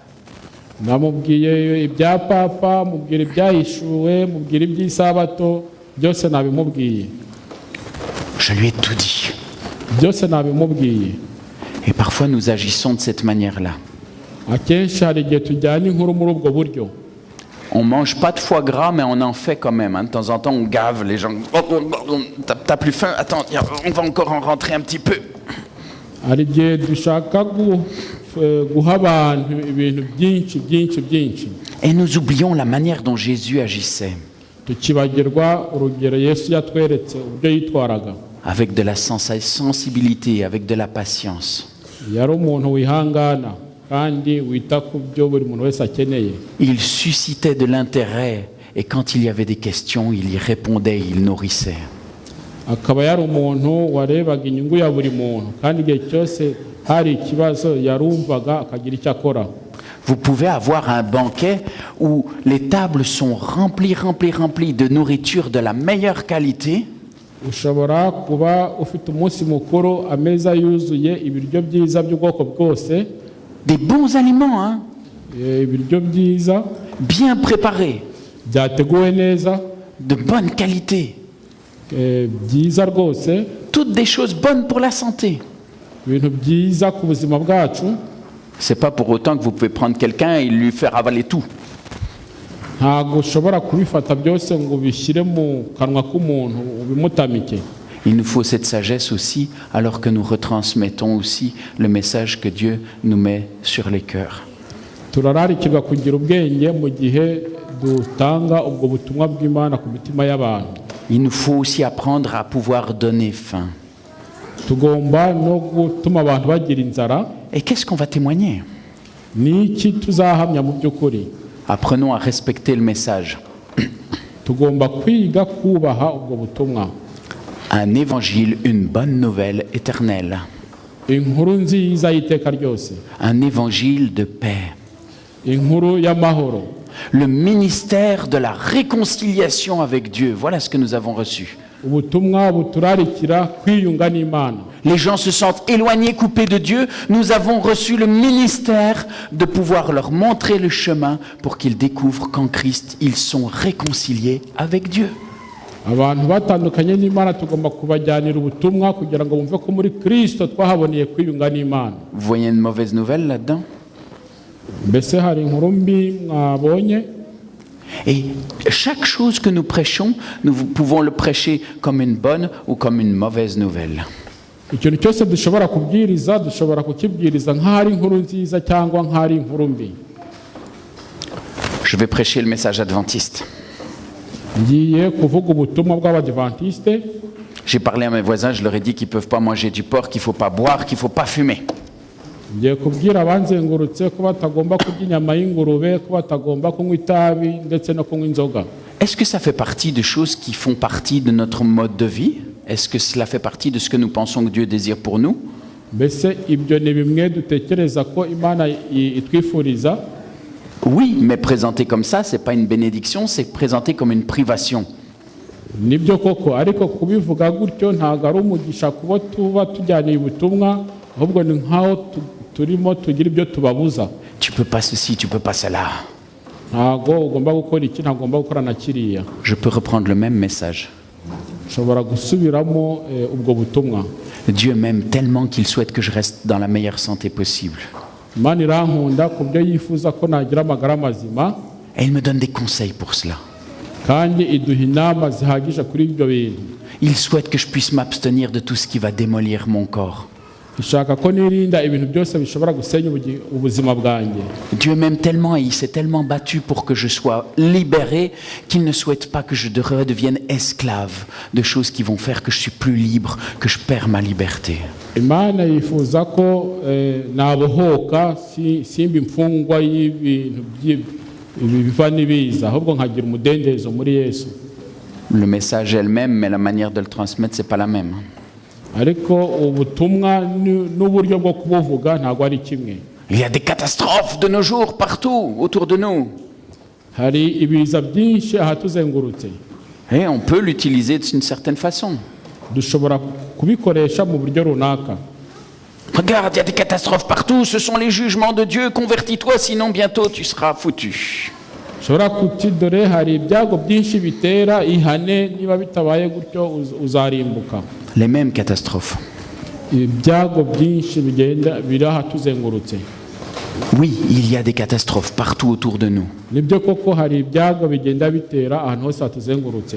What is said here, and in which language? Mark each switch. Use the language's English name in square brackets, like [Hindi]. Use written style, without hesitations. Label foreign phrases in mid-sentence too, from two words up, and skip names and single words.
[Kinyarwanda] Namubwiye ibya papa, mubwira ibyahishuwe, mubwira iby'isabato, byose nabimubwiye. [French] Je lui ai tout dit. [Kinyarwanda] Byose nabimubwiye. [French] Et parfois nous agissons de cette manière-là. [Kinyarwanda] Akenshi hari igihe tujyana inkuru muri ubwo buryo. [French] On mange pas de foie gras, mais on en fait quand même. Hein. De temps en temps, on gave les gens. T'as plus faim? Attends, on va encore en rentrer un petit peu. [Kinyarwanda] Hari igihe dushaka guha abantu ibintu byinshi. [French] Et nous oublions la manière dont Jésus agissait. [Kinyarwanda] Tukibagirwa urugero Yesu yatweretse uburyo yitwaraga. [French] Avec de la sensibilité, avec de la patience. [Kinyarwanda] Yari umuntu wihangana kandi wita ku byo buri muntu wese akeneye. [French] Il suscitait de l'intérêt et quand il y avait des questions, il y répondait, il nourrissait. [Kinyarwanda] Akaba yari umuntu warebaga inyungu ya buri muntu kandi igihe cyose hari ikibazo yarumvaga akagira icyo akora. [French] Vous pouvez avoir un banquet où les tables sont remplies de nourriture de la meilleure qualité. [Kinyarwanda] Ushobora kuba ufite umunsi mukuru, ameza yuzuye ibiryo byiza by'ubwoko bwose. [French] Des bons aliments, hein? [Kinyarwanda] Ibiryo byiza, [French] bien préparés, [Kinyarwanda] byateguwe neza, [French] de bonne qualité. [Kinyarwanda] Byiza rwose. [French] Toutes des choses bonnes pour la santé. [Kinyarwanda] Ibintu byiza ku buzima bwacu. [French] C'est pas pour autant que vous pouvez prendre quelqu'un et lui faire avaler tout. [Kinyarwanda] Ntabwo ushobora kubifata byose ngo bishyire mu kanwa k'umuntu ubimutamike. [French] Il nous faut cette sagesse aussi, alors que nous retransmettons aussi le message que Dieu nous met sur les cœurs. [Kinyarwanda] Turararikirwa kugira ubwenge mu gihe dutanga ubwo butumwa bw'Imana ku mitima y'abantu. [French] Il nous faut aussi apprendre à pouvoir donner faim. [Kinyarwanda] Tugomba no gutuma abantu bagira inzara. [French] Et qu'est-ce qu'on va témoigner? [Kinyarwanda] Niki tuzahamya mu by'ukuri? [French] Apprenons à respecter le message. [Kinyarwanda] Tugomba kwiga kubaha ubwo butumwa. [French] Un évangile, une bonne nouvelle éternelle. [Kinyarwanda] Inkuru nziza y'iteka ryose. [French] Un évangile de paix. [Kinyarwanda] Inkuru y'amahoro. [French] Le ministère de la réconciliation avec Dieu. Voilà ce que nous avons reçu. [Kinyarwanda] Ubutumwa buturarikira kwiyunga n'Imana. [French] Les gens se sentent éloignés, coupés de Dieu. Nous avons reçu le ministère de pouvoir leur montrer le chemin pour qu'ils découvrent qu'en Christ, ils sont réconciliés avec Dieu. [Kinyarwanda] Abantu batandukanye n'Imana tugomba kubajyanira ubutumwa kugira ngo bumve ko muri Kristo twahaboneye kwiyunga n'Imana. [French] Vous voyez une mauvaise nouvelle là-dedans? [Kinyarwanda] Mbese hari inkuru mbi mwabonye? [French] Et chaque chose que nous prêchons, nous pouvons le prêcher comme une bonne ou comme une mauvaise nouvelle. [Kinyarwanda] Ikintu cyose dushobora kubwiriza dushobora kukibwiriza nk'ari inkuru nziza cyangwa nk'ari inkuru mbi. [French] Je vais prêcher le message adventiste. [Kinyarwanda] Ngiye kuvuga ubutumwa bw'Abadventiste. [French] J'ai parlé à mes voisins, je leur ai dit qu'ils ne peuvent pas manger du porc, qu'il ne faut pas boire, qu'il ne faut pas fumer. [Kinyarwanda] Ngiye kubwira abanzengurutse ko batagomba kurya inyama y'ingurube, ko batagomba kunywa itabi ndetse no kunywa inzoga. [French] Est-ce que ça fait partie de choses qui font partie de notre mode de vie? Est-ce que cela fait partie de ce que nous pensons que Dieu désire pour nous? [Kinyarwanda] Mbese ibyo ni bimwe dutekereza ko Imana itwifuriza? [French] Oui, mais présenté comme ça, c'est pas une bénédiction, c'est présenté comme une privation. [Kinyarwanda] Nibyo koko, ariko kubivuga gutyo ntabwo ari umugisha kuba tuba tujyaniye ubutumwa, ahubwo ni nk'aho turimo tugira ibyo tubabuza. [French] Tu peux pas ceci, tu peux pas cela. [Kinyarwanda] Ntabwo ugomba gukora iki, ntabwo ugomba gukora na kiriya. [French] Je peux reprendre le même message. [Kinyarwanda] Ushobora gusubiramo ubwo butumwa. [French] Dieu m'aime tellement qu'il souhaite que je reste dans la meilleure santé possible. [Kinyarwanda] Imana irankunda ku byo yifuza ko nagira amagara mazima. [French] Et il me donne des conseils pour cela. [Kinyarwanda] Kandi iduha inama zihagije kuri ibyo bintu. [French] Il souhaite que je puisse m'abstenir de tout ce qui va démolir mon corps. [Kinyarwanda] ishaka ko nirinda ibintu byose bishobora gusenya ubuzima bwanjye. [French] Dieu m'aime tellement et il s'est tellement battu pour que je sois libéré qu'il ne souhaite pas que je redevienne esclave de choses qui vont faire que je suis plus libre, que je perds ma liberté. [Kinyarwanda] Imana yifuza ko nabohoka simba imfungwa y'ibintu biva n'ibiza ahubwo nkagira umudendezo muri Yesu. [French] Le message est le même, mais la manière de le transmettre, c'est pas la même. [Kinyarwanda] Ariko ubutumwa n'uburyo bwo kubuvuga ntabwo ari kimwe. [French] Il y a des catastrophes de nos jours partout autour de nous. [Kinyarwanda] Hari ibiza byinshi ahatuzengurutse. [French] Et on peut l'utiliser d'une certaine façon. [Kinyarwanda] Dushobora kubikoresha mu buryo runaka. [French] Regarde, il y a des catastrophes partout, ce sont les jugements de Dieu, convertis-toi, sinon bientôt tu seras foutu. [Kinyarwanda] Shobora kuti dore hari ibyago byinshi bitera ihane niba bitabaye gutyo uzarimbuka. [French] Les mêmes catastrophes. [Kinyarwanda] Ibyago byinshi bigenda birahatuzengurutse. [French] Oui, il y a des catastrophes partout autour de nous. [Kinyarwanda] Nibyo koko hari ibyago bigenda bitera ahantu hose hatuzengurutse.